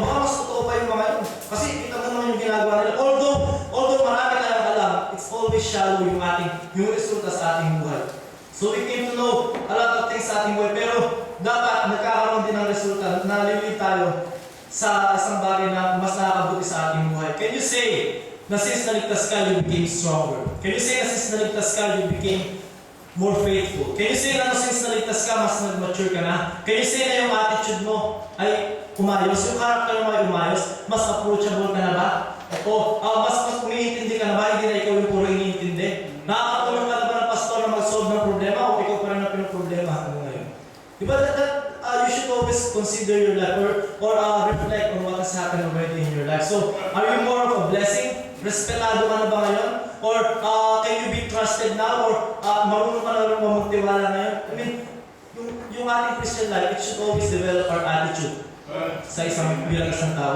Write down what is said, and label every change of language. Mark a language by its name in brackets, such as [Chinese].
[Filipino] Baka mas totoo pa yung mga yun. Kasi kita mo naman yung ginagawa nila. Although marami tayong alam, [English] it's always shallow [Filipino] yung resulta sa ating buhay. [English] So we came to know a lot of things [Filipino] sa ating buhay, pero dapat nagkakaroon din ng resulta, nalilid tayo sa isang bagay na mas nakakabuti sa ating buhay. [English] Can you say na since [Filipino] naligtas ka, [English] you became stronger? Can you say na since [Filipino] naligtas ka, [English] you became more faithful? Can you say [Filipino] na since naligtas ka, mas nag-mature ka na? Can you say na yung attitude mo ay umayos? Yung character mo ay umayos? Mas approachable ka na ba? O mas umiintindi ka na ba? Hindi na ikaw yung puro iniintindi? Nakakatulong ka na ba ng pastor na mag-solve ng problema o ikaw pa rin na pinoproblema hanggang ngayon? Diba [English] you should always consider your life or reflect on what has happened already in your life. So, are you more of a blessing? [Filipino] Respetado ka na ba ngayon? [English] Or can you be trusted now? Or [Filipino] marunong ka na rin magtiwala ngayon? [English] I mean, [Filipino] yung ating [English] Christian life, it should always develop our attitude [Filipino] bilang isang tao.